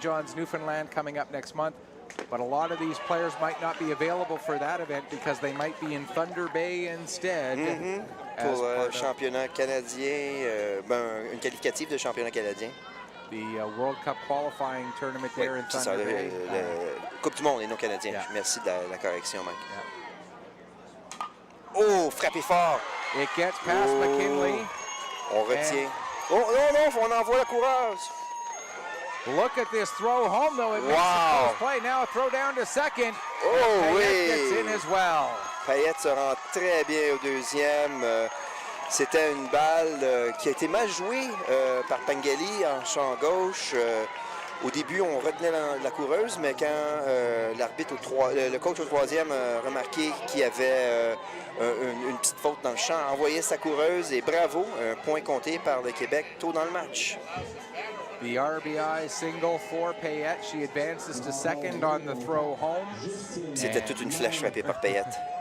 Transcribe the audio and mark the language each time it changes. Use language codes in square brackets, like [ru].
[en] John's, Newfoundland, coming up next month. But a lot of these players might not be available for that event because they might be in Thunder Bay instead. [fr] Pour championnat canadien, une qualificative de championnat canadien. [en] The World Cup qualifying tournament there in Thunder Bay. [fr] Coupe du monde et non canadien. [en] Yeah. [fr] Merci de la correction, Mike. [en] Yeah. [fr] Oh, frappé fort. [en] It gets past McKinley. [fr] On retient. Oh non, on envoie la coureuse. [en] Look at this throw home, though. It makes Wow. a close play. Now a throw down to second. Oh Payette [fr] oui. [en] gets in as well. [fr] Payette se rend très bien au deuxième. C'était une balle qui a été mal jouée par Pengelly en champ gauche. Au début, on retenait la coureuse, mais quand l'arbitre le coach au troisième a remarqué qu'il y avait une petite faute dans le champ, a envoyé sa coureuse et bravo, un point compté par le Québec tôt dans le match. [en] The RBI single for Payette. She advances to second on the throw home. [fr] C'était toute une flèche frappée par Payette.